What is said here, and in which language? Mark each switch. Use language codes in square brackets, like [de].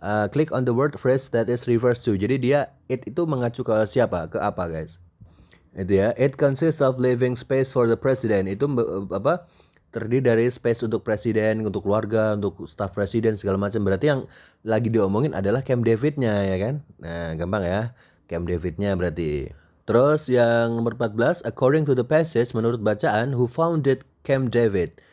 [en] Click on the word phrase that is refers to. [id] Jadi dia it itu mengacu ke siapa? Ke apa guys? Itu ya, [en] it consists of living space for the president. [id] Itu terdiri dari space untuk presiden, untuk keluarga, untuk staf presiden segala macam. Berarti yang lagi diomongin adalah Camp David-nya ya kan. Nah, gampang ya. Camp David-nya berarti. Terus yang nomor 14, [en] according to the passage, [id] menurut bacaan, who founded Camp David?